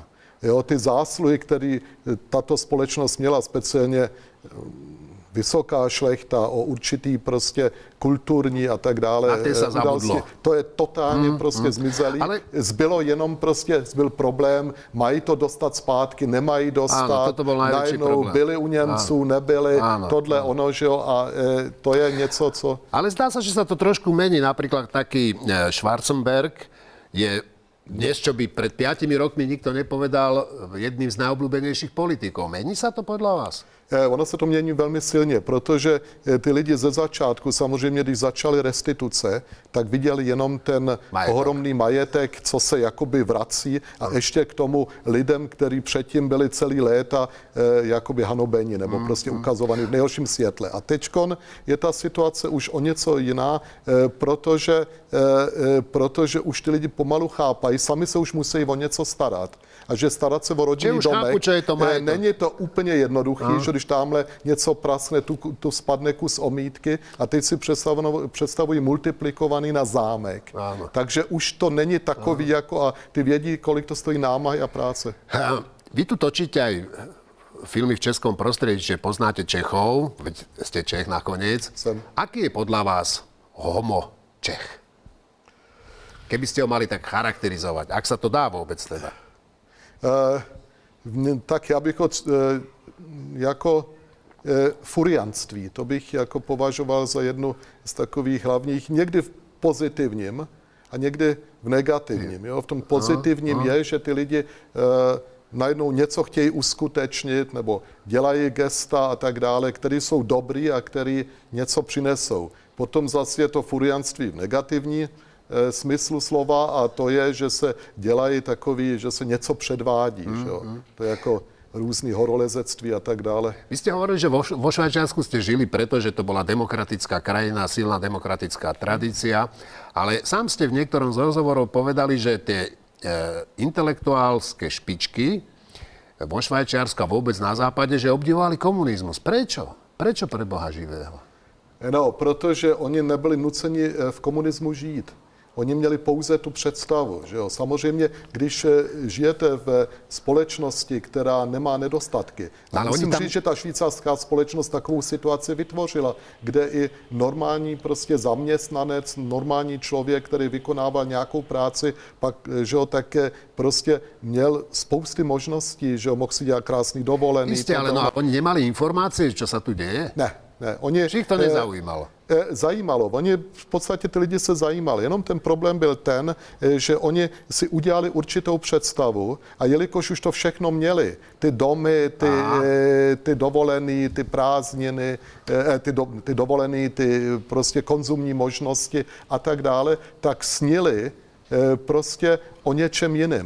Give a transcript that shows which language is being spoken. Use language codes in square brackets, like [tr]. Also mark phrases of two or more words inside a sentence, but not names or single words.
[cs] Jo, ty zásluhy, které tato společnost měla, speciálně vysoká šlechta, o určitý prostě kulturní a tak dále. [sk] A ty sa zabudlo. [cs] To je totálně prostě zmizelý. Ale zbylo jenom prostě, zbyl problém, mají to dostat zpátky, nemají dostat. [sk] Áno, toto bol najväčší problém. [cs] Byli u Němců, nebyli, tohle ono, že jo, a to je něco, co... [sk] Ale zdá sa, že sa to trošku mení. Napríklad taký Schwarzenberg je dnes, čo by pred 5 rokmi nikto nepovedal, jedným z najobľúbenejších politikov. Mení sa to podľa vás? [cs] Ono se to mění velmi silně, protože ty lidi ze začátku, samozřejmě, když začaly restituce, tak viděli jenom ten ohromný majetek, co se jakoby vrací a ještě k tomu lidem, kteří předtím byli celý léta jakoby hanobeni nebo prostě ukazovaní v nejhorším světle. A teďkon je ta situace už o něco jiná, protože už ty lidi pomalu chápají, sami se už musí o něco starat. A že starat se o rodinný domek, není to úplně jednoduchý, že když tamhle něco praskne, tu spadne kus omítky a teď si představují multiplikovaný na zámek. Áno. Takže už to není takový, jako a ty vědí, kolik to stojí námahy a práce. [sk] Vy tu točíte aj filmy v českom prostredí, že poznáte Čechov, veď ste Čech nakoniec. Aký je podľa vás homo Čech? Keby ste ho mali tak charakterizovať, ak sa to dá vôbec teda? [cs] Tak já bych jako furianství, to bych jako považoval za jednu z takových hlavních, někdy v pozitivním a někdy v negativním. Jo? V tom pozitivním je, že ty lidi najednou něco chtějí uskutečnit nebo dělají gesta a tak dále, které jsou dobrý a které něco přinesou. Potom zase je to furianství v negativní smyslu slova a to je, že se dělají takový, že se něco předvádí. Že jo? To je jako různý horolezectví a tak dále. [sk] Vy ste hovorili, že vo Švajčiarsku ste žili, pretože to bola demokratická krajina, silná demokratická tradícia, ale sám ste v niektorom z rozhovorov povedali, že tie intelektuálske špičky vo Švajčiarsku a vôbec na západe, že obdivovali komunizmus. Prečo? Prečo pre Boha živého? [cs] No, protože oni nebyli nuceni v komunismu žít. Oni měli pouze tu představu. Že jo? Samozřejmě, když žijete v společnosti, která nemá nedostatky, a musím říct, že ta švýcarská společnost takovou situaci vytvořila, kde i normální prostě zaměstnanec, normální člověk, který vykonával nějakou práci, pak, že jo, také prostě měl spousty možností, že jo, mohl si dělat krásný dovolený. [sk] Jistě, ale no a oni nemali informácie, čo sa tu deje? [cs] Ne. [sk] Či ich to nezaujímalo? [cs] Zajímalo. Oni v podstatě ty lidi se zajímali. Jenom ten problém byl ten, že oni si udělali určitou představu a jelikož už to všechno měli, ty domy, ty dovolený, ty prázdniny, ty dovolený, ty prostě konzumní možnosti a tak dále, tak snili prostě o něčem jiném.